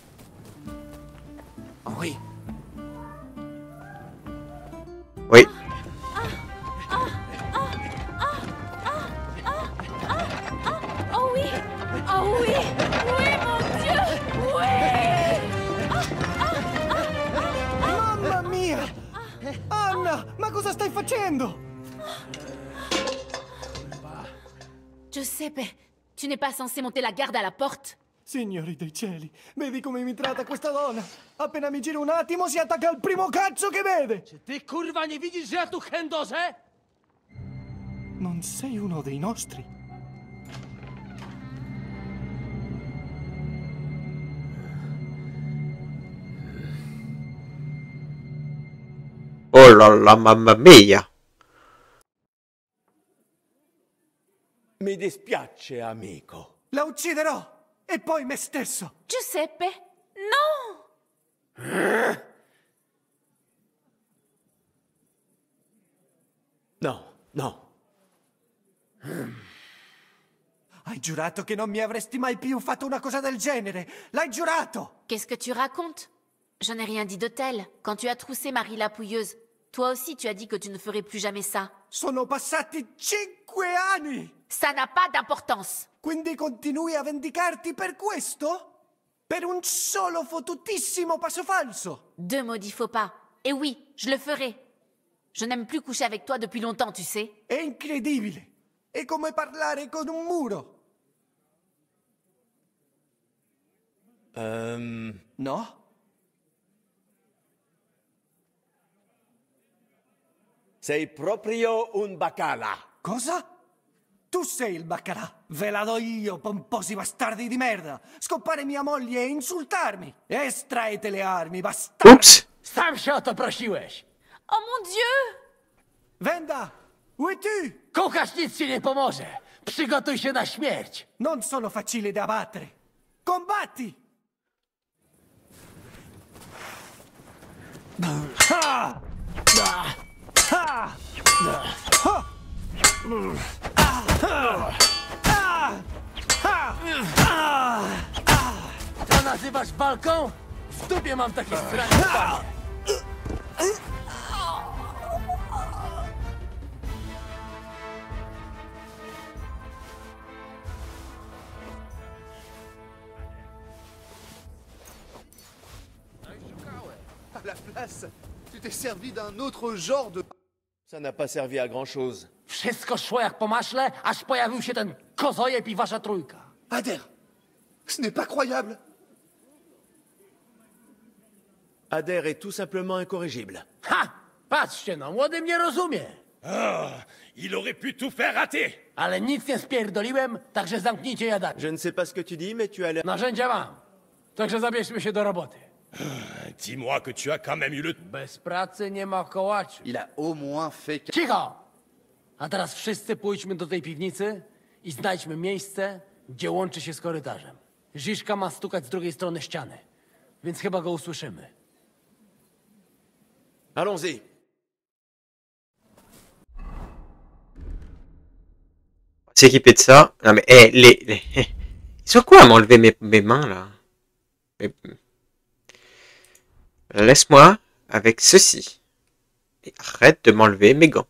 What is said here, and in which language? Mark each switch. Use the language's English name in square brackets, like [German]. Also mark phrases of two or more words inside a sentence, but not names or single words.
[French] Henri. Oui. Oh oui! Oh oui! Oui, mon Dieu! Oui! [Italian] Mamma mia! Anna, ma cosa stai facendo? Giuseppe, [French] tu n'es pas censé monter la garde à la porte? [Italian] Signori dei cieli, vedi come mi tratta questa donna? Appena mi giro un attimo si attacca al primo cazzo che vede! [Polish] Czy ty kurwa nie widzisz, że ja tu chędożę? [Italian] Non sei uno dei nostri? [French] Oh là là, [Italian] mamma mia. Mi dispiace, amico. La ucciderò! E poi me stesso! Giuseppe, non! No, no. Hai giurato che non mi avresti mai più fatto una cosa del genere! L'hai giurato! [French] Qu'est-ce que tu racontes? Je n'ai rien dit de tel. Quand tu as troussé Marie la Pouilleuse, toi aussi tu as dit que tu ne ferais plus jamais ça. [Italian] Sono passati 5 anni! [French] Ça n'a pas d'importance. [Italian] Quindi continui a vendicarti per questo? Per un solo fottutissimo passo falso? [French] 2 maudits faux pas. Et oui, je le ferai. Je n'aime plus coucher avec toi depuis longtemps, tu sais. [Italian] È incredibile! È come parlare con un muro! No? Sei proprio un bacala. Cosa? Tu sei il baccalà! Ve la do io, pomposi bastardi di merda! Scoppare mia moglie e insultarmi! Estraete le armi, bastardi! [French] Oups. [Polish] Sam się o to prosiłeś. [French] Oh mon Dieu! Venda! Où es-tu? [Polish] Kucharz nic ci nie pomoże. Przygotuj się na śmierć. [Italian] Non sono facile da battere! Combatti! Ha! Ha! Ha! [Polish] To nazywasz walką? W dupie mam takie straszne panie. [French] À la place, tu t'es servi d'un autre genre de... Ça n'a pas servi à grand-chose. [Polish] Wszystko szło jak po maśle, aż pojawił się ten kozojeb i wasza trójka. [French] Adair, ce n'est pas croyable. Adair est tout simplement incorrigible. Ha! [Polish] Patrzcie no, młody mnie rozumie. [French] Ah, il aurait pu tout faire rater. [Polish] Ale nic nie spierdoliłem, także zamknijcie jadanie. [French] Je ne sais pas ce que tu dis, mais tu as l'air... [Polish] Narzędzia mam. Także zabierzmy się do roboty. [French] Dis-moi que tu as quand même eu le... [Polish] Bez pracy nie ma kołaczy. [French] Il a au moins fait... [Polish] Cicho! A teraz wszyscy pójdźmy do tej piwnicy i znajdźmy miejsce, gdzie łączy się z korytarzem. Ziszka ma stukać z drugiej strony ściany, więc chyba go usłyszymy. [French] Allons-y. S'équiper de ça. Non mais, Ils sont quoi à m'enlever mes mains, là? Laisse-moi avec ceci. Et arrête de m'enlever mes gants.